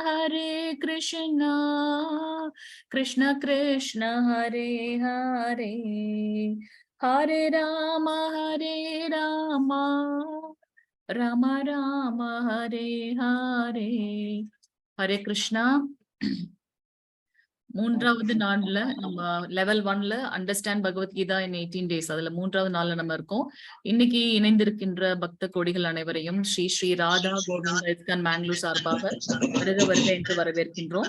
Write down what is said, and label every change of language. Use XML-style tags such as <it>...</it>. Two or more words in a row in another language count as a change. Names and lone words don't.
<sa>कृष्ण कृष्ण हरे हरे हरे राम राम राम हरे हरे हरे कृष्णा</sa> <ta>மூன்றாவது நாள்ல நம்ம லெவல் 1ல அண்டர்ஸ்டாண்ட் பகவத்கீதா இன் 18 days அதுல மூன்றாவது நாள்ல நம்ம இருக்கோம். இன்னைக்கு இணைந்திருக்கின்ற பக்த கோடிகள் அனைவரையும் ஸ்ரீ ஸ்ரீ ராதா கோவிந்த் இஸ்கான் மேங்களூர் சார்பாக வருக என்று வரவேற்கின்றோம்.</ta>